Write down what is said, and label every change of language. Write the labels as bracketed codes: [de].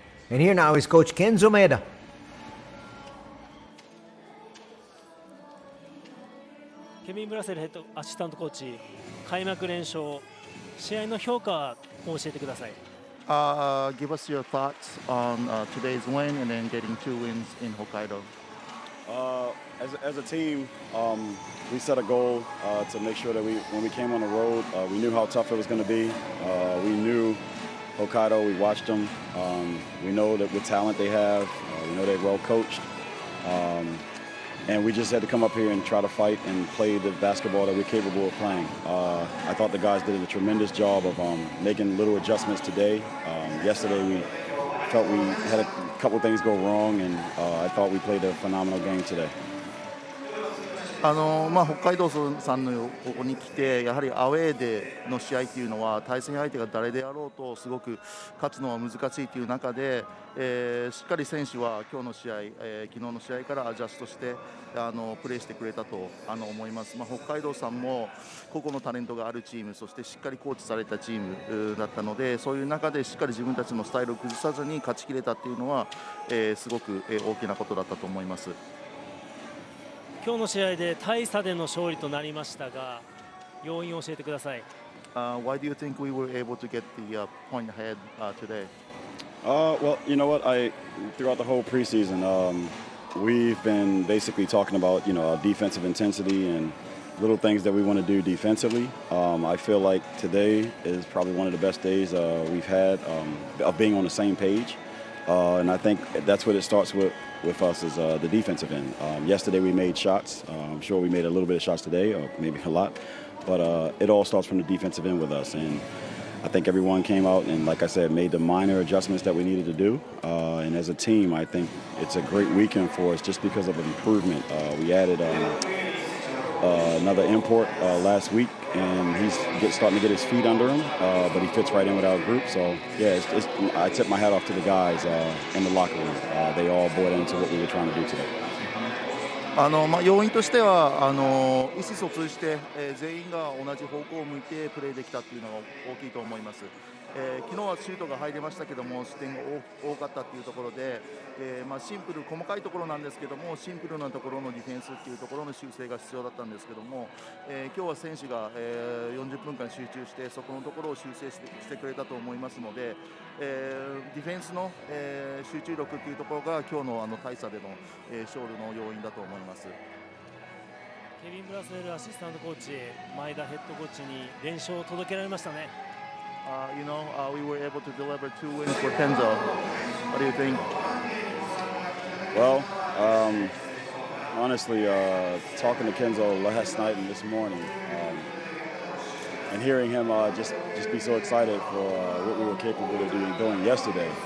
[en] And here now is Coach Kenzo Maeda. [ja] ケビン・ブラセルヘッドアシスタントコーチ、開幕連勝、試合の評価を教えてください。 [en] Give us your thoughts on today's win and then getting 2 wins in Hokkaido. As a team, we set a goal to make sure that when we came on the road, we knew how tough it was going to be. We knew Hokkaido, we watched them. We know that what talent they have. We know they're well coached. And we just had to come up here and try to fight and play the basketball that we're capable of playing. I thought the guys did a tremendous job of making little adjustments today. Yesterday we felt we had a couple things go wrong, and I thought we played a phenomenal game today. [ja] 北海道さんのここに来て、やはりアウェーでの試合というのは対戦相手が誰であろうとすごく勝つのは難しいという中で、しっかり選手は今日の試合、昨日の試合からアジャストしてプレーしてくれたと思います。北海道さんも個々のタレントがあるチーム、そしてしっかりコーチされたチームだったので、そういう中でしっかり自分たちのスタイルを崩さずに勝ち切れたというのは、すごく大きなことだったと思います。今日の試合で大差での勝利となりましたが、要因を教えてください。 [en] Why do you think we were able to get the point ahead today? Well, you know what? Throughout the whole preseason, we've been basically talking about our defensive intensity and little things that we want to do defensively. I feel like today is probably one of the best days we've had of being on the same page. And I think that's what it starts with us is the defensive end. Yesterday we made shots. I'm sure we made a little bit of shots today, or maybe a lot. But it all starts from the defensive end with us. And I think everyone came out and, like I said, made the minor adjustments that we needed to do. And as a team, I think it's a great weekend for us just because of an improvement. We added another import last week, and he's starting to get his feet under him, but he fits right in with our group. So, yeah, I tip my hat off to the guys in the locker room. They all bought into what we were trying to do today. [ja] 要因としては意思疎通して、全員が同じ方向を向いてプレーできたというのが大きいと思います。昨日はシュートが入りましたけども失点が多かったというところで、シンプル細かいところなんですけどもシンプルなところのディフェンスというところの修正が必要だったんですけども、今日は選手が、40分間集中してそこのところを修正してくれたと思いますので、ディフェンスの、集中力というところが今日の大差での、勝利の要因だと思います。ケビン・ブラセルアシスタントコーチ、前田ヘッドコーチに連勝を届けられましたね。 [en] we were able to deliver 2 wins for Kenzo. What do you think? Well, honestly, talking to Kenzo last night and this morning, and hearing him just be so excited for what we were capable of doing yesterday.